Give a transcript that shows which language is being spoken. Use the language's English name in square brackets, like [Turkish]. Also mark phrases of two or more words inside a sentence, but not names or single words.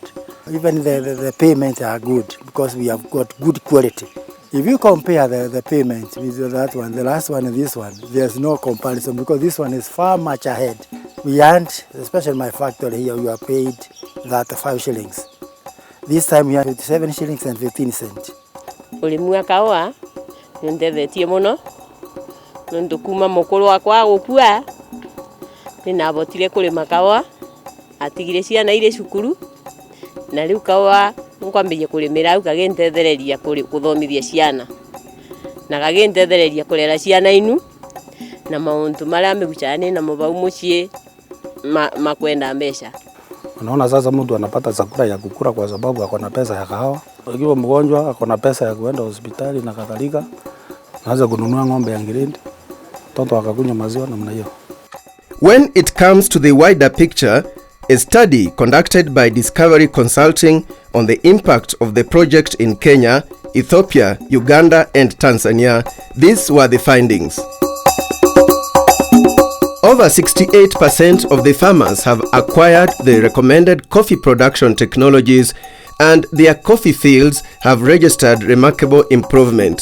[English] Even the payments are good because we have got good quality. If you compare the payment with that one, the last one and this one, there's no comparison because this one is far much ahead. We aren't, especially my factory here, we are paid that 5 shillings. This time we are 57 shillings and 15 cents. [Meru] Ulimu wa kawa ndethetie muno nundu kuma mukuru wakwa gukua ninabotire kulima kawa atigire ciana ire cukuru na riu kawa nkwambia kulimira au kagentethereria kuthomithia ciana na kagentethereria kurera ciana inu na mauntu maria miguchane na mubau mucie makwenda mbeca. [Swahili] Unaona sasa mtu anapata chakula ya kukula kwa sababu ako na pesa ya kahawa. Ukiwa mgonjwa ako na pesa ya kuenda hospitali na kadhalika. Anaweza kununua ng'ombe ya ngirindi. Mtoto akakunywa maziwa namna hiyo. [English] When it comes to the wider picture, a study conducted by Discovery Consulting on the impact of the project in Kenya, Ethiopia, Uganda and Tanzania, these were the findings. Over 68% of the farmers have acquired the recommended coffee production technologies, and their coffee fields have registered remarkable improvement.